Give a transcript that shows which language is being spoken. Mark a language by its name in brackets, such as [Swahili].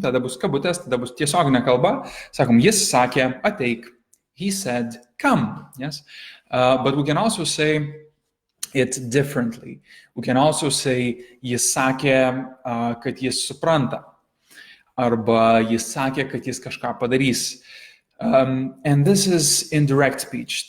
[Lithuanian] Tada bus kabutės, tada bus tiesioginė kalba. Sakom, jis sakė, ateik. [English] He said, come. Yes? But we can also say it differently. We can also say, [Lithuanian] jis sakė, kad jis supranta. Arba jis sakė, kad jis kažką padarys. [English] And this is indirect speech.